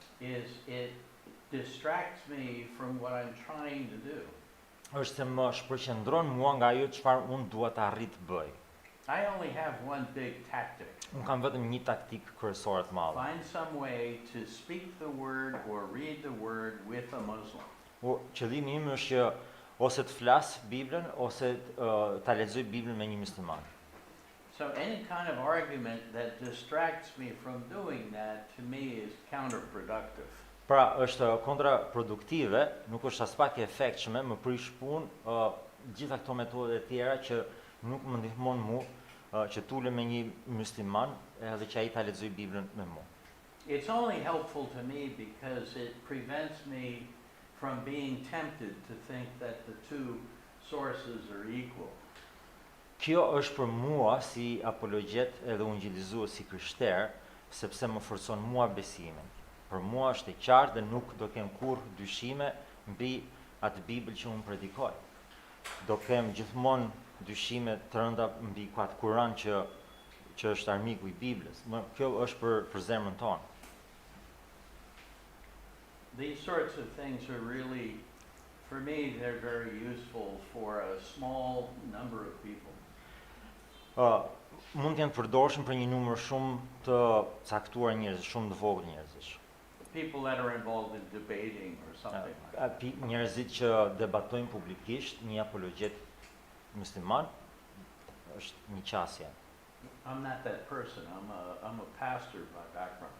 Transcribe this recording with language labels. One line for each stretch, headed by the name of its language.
English: is it distracts me from what I'm trying to do.
Albanian: është se më shpërqendron mua nga ajo çfarë unë dua të arrit të bëj.
English: I only have one big tactic.
Albanian: Unë kam vetëm një taktikë kryesore të madhe.
English: Find some way to speak the word or read the word with a Muslim.
Albanian: Qëllimi im është që ose të flas Biblën ose ta lexoj Biblën me një musliman.
English: So any kind of argument that distracts me from doing that to me is counterproductive.
Albanian: Pra, është kontraproduktive, nuk është as pak e efektshme, më prish punë gjitha këto metodet e tjera që nuk më ndihmon mua që tulem me një musliman edhe që ai ta lexoj Biblën me mua.
English: It's only helpful to me because it prevents me from being tempted to think that the two sources are equal.
Albanian: Kjo është për mua si apologjet edhe ungjillizues si krishter, sepse më forcon mua besimin. Për mua është e qartë dhe nuk do kem kurrë dyshime mbi atë Bibël që unë predikoj. Do kem gjithmonë dyshime të rënda mbi atë Kur'an që është armiku i Biblës. Kjo është për zemrën tonë.
English: These sorts of things are really, for me, they're very useful for a small number of people.
Albanian: Mund të jenë përdorshëm për një numër shumë të caktuar njerëzish, shumë të vogël njerëzish.
English: People that are involved in debating or something like that.
Albanian: Njerëzit që debatojnë publikisht, një apologjet musliman është një qasje.
English: I'm not that person. I'm a pastor by background.